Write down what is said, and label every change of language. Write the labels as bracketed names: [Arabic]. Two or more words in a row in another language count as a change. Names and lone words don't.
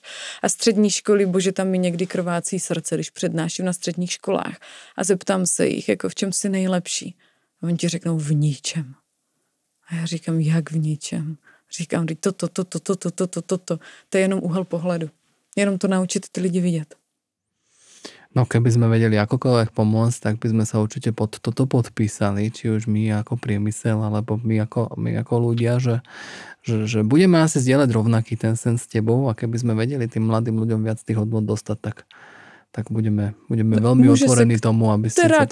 [Czech] A střední školy, bože, tam mi někdy krvácí srdce, když přednáším na středních školách a zeptám se jich, jako v čem jsi nejlepší. A oni ti řeknou v ničem. A já říkám, jak v ničem? Říkám, toto. To je jenom úhel pohledu. Jenom to naučit ty lidi vidět. [Slovak] No keby sme vedeli akokoľvek pomôcť, tak by sme sa určite pod toto podpísali, či už my ako priemysel, alebo my ako ľudia, že budeme asi zdieľať rovnaký ten sen s tebou a keby sme vedeli tým mladým ľuďom viac tých hodnot dostať, tak budeme veľmi otvorení tomu, aby ste sa tomu...